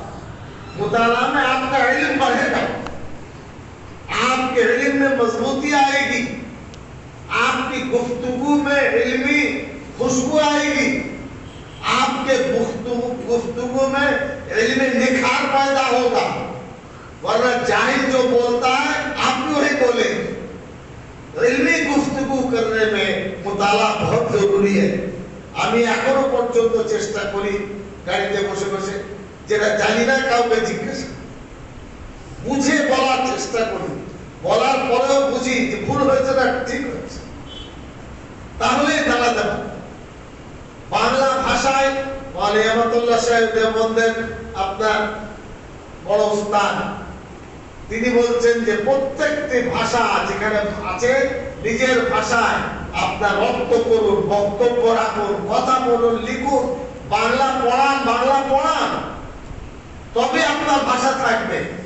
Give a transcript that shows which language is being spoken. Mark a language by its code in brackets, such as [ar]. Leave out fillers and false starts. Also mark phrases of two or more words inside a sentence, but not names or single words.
[ur] مطالعہ میں آپ کا علم بڑھے گا، آپ کے علم میں مضبوطی آئے گی، آپ کی گفتگو میں علمی خوشبو آئے گی، آپ کے گفتگو میں علم نکھار پیدا ہوگا. ورنہ جاہل جو بولتا ہے آپ بھی وہی بولیں گے. علمی گفتگو کرنے میں مطالعہ بہت ضروری ہے. [bn] আমি এখনো পর্যন্ত চেষ্টা করি গাড়িতে বসে বসে যেটা জানি না কাউকে জিজ্ঞেস বুঝে বলার চেষ্টা করি, বলার পরেও বুঝি যে ভুল হয়েছে না ঠিক হয়েছে, তাহলেই দাঁড়াতে পারে. বাংলা ভাষায় ওয়ালি আহমদুল্লাহ সাহেব দেওবন্দের আপনার বড় উস্তাদ, তিনি বলছেন যে প্রত্যেকটি ভাষা যেখানে আছে নিজের ভাষায় আপনার রপ্ত করুন, বক্তব্য রাখুন, কথা বলুন, লিখুন, বাংলা পড়ান, তবে আপনার ভাষা থাকবে.